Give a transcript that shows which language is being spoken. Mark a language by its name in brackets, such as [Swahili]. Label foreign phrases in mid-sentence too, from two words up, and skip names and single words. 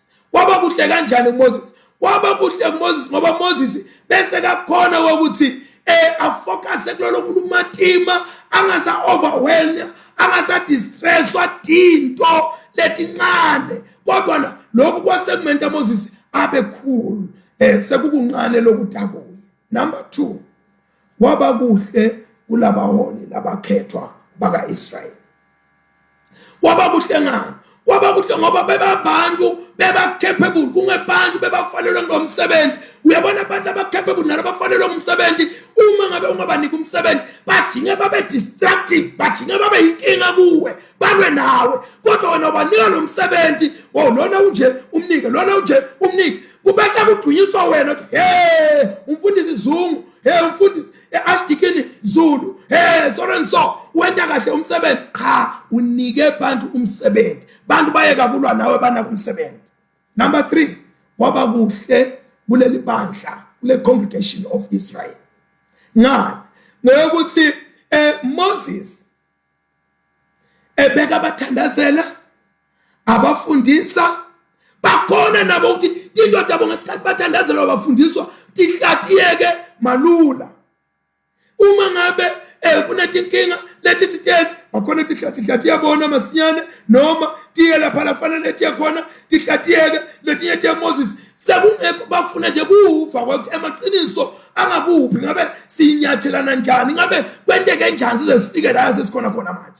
[Swati] Kwaba kuhle kanjani kuMoses? Kwaba kuhle kuMoses ngoba Moses bese kakhona ukuthi afocus kulolo kulumatima angasa overwhelm angasa distresswa tinto letincane kodwa lokhu kwasekumenta Moses abe cool sekukuncane lokudakuya. Number 2 kwaba kuhle kulabaholi labakhethwa baka-Israyeli. Kwaba kuhle ngani? Kwaba kuhle ngoba bebabantu beba-capable kungebantu bebafanelwe ngomsebenzi. Uyabona abantu aba-capable nalabafanelwe ngomsebenzi uma ngabe ungabanika umsebenzi bajinge babe destructive bajinge babe yinkinga kuwe balwe nawe kodwa wena ubanika lo msebenzi lona unje umnike lona unje umnike kubese kudunyiswa wena umfundisi Zungu umfundisi Ashdikini Zulu [English] so and so [Swati] wenda kahle umsebenzi unike abantu umsebenzi bantu bayeka kulwa nawe bana kumsebenzi. Number 3, waba kuhle kuleli bandla, kule [English] congregation of Israel. [Swati] Ngani? Ngokuthi Moses ebeka abathandazela, abafundisa, bakhona nabo ukuthi indoda yabo ngesikhathi bathandazela bafundiswa tihlatiyeke malula. Uma ngabe kunetinkinga leti titeni bakhona tihlati yabona masinyane, noma tiye lapha lafanele tiye khona tihlatiyeke letinye tiye Moses. Sekungekho bafuna nje kufa ukuthi emaqiniso angakuphi, ngabe sinyathelana njani, ngabe kwenteke njani size sifike la sesikhona khona manje.